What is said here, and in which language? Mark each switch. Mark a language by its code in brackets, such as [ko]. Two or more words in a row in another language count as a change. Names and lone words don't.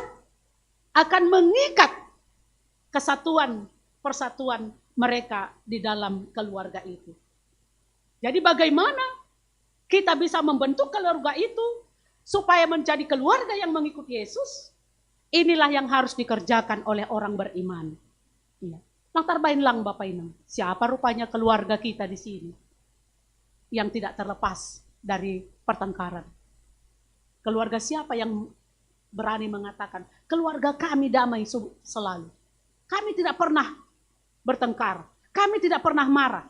[id] Akan mengikat kesatuan, persatuan mereka di dalam keluarga itu. Jadi bagaimana kita bisa membentuk keluarga itu supaya menjadi keluarga yang mengikuti Yesus? Inilah yang harus dikerjakan oleh orang beriman. Iya. [bts] Lang tarbain lang Bapak Ibu. [id] Siapa rupanya keluarga kita di sini yang tidak terlepas dari pertengkaran? Keluarga siapa yang berani mengatakan keluarga kami damai selalu? Kami tidak pernah bertengkar. Kami tidak pernah marah.